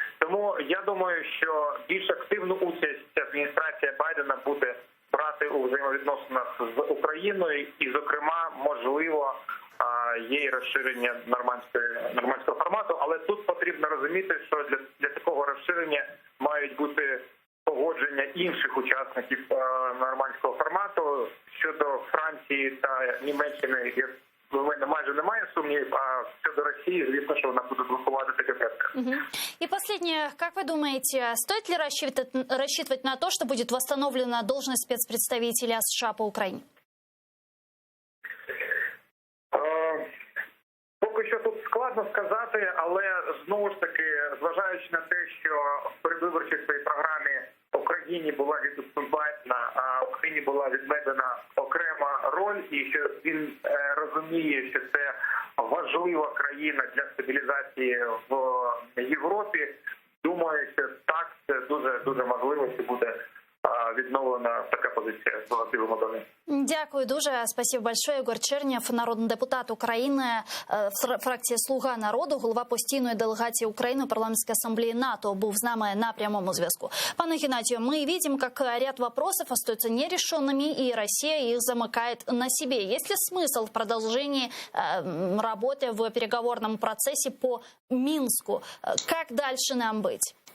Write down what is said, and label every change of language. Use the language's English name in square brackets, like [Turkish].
[Ukrainian] Тому я думаю, що більш активну участь адміністрація Байдена буде брати у взаємовідносинах з Україною, і, зокрема, можливо, є і розширення нормандського формату, але тут потрібно розуміти, що для такого розширення мають бути погодження інших учасників нормандського формату. Щодо Франції та Німеччини, у мене майже немає сумнівів, а щодо Росії, звісно, що вона буде блокувати таке питання. [Russian] И последнее, как вы думаете, стоит ли рассчитывать на то, что будет восстановлена должность спецпредставителя США по Украине? [Ukrainian] Поки що тут складно сказати, але знову ж таки, зважаючи на те, що в передвиборчій своїй програмі Україні була відступна, а Україні була відведена окрема роль, і що він розуміє, що це важлива країна для стабілізації в Європі, думаю, що так, це дуже можливо, що буде відновлена така позиція з Білого Дому. Дякую дуже. [Russian] Спасибо большое. [Ukrainian] Егор Чернєв, народний депутат України, фракція «Слуга народу», голова постійної делегації України у парламентській асамблеї НАТО, був з нами на прямому зв'язку. [Russian] Пане Геннадию, мы видим, как ряд вопросов остаются нерешенными, и Россия их замыкает на себе. Есть ли смысл в продолжении работы в переговорном процессе по Минску? Как дальше нам быть?